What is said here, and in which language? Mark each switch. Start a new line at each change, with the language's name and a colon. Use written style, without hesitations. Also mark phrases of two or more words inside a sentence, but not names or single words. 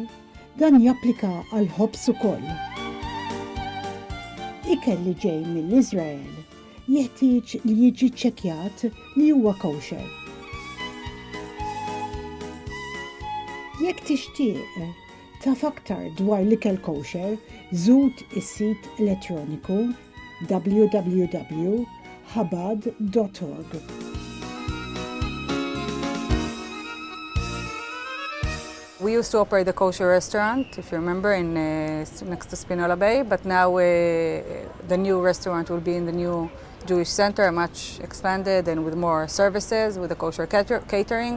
Maltese: Dan japplika għal ħobs ukoll. Ikel li ġej mill-Iżrael jeħtieġ li jiġi ċċekkjat li huwa kosher. Jekk tixtieq taf aktar dwar l-ikel kosher, żur is-sit elettroniku www.chabad.org.
English: We used to operate the kosher restaurant, if you remember, in next to Spinola Bay, but now the new restaurant will be in the new Jewish center, much expanded and with more services, with the kosher catering.